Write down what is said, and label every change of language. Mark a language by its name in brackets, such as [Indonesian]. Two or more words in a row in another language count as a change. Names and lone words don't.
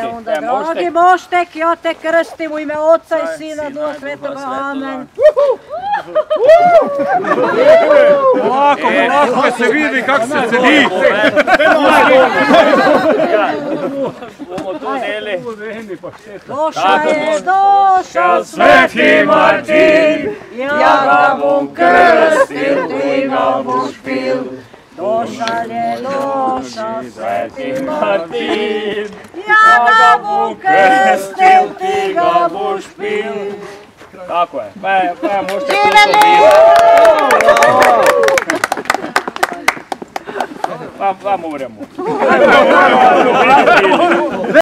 [Croatian] Dragi Moštek, ja te krstim u ime Oca i Sina, Duha Svetoga, amen. Polako kad se vidi kako se cedi. Došao Sveti Martin, ja ga bom krstil, ti ga boš pil. Došao Sveti Martin, ja ga bom krstil, ti ga boš pil. Tako je, pa možete pa moramo.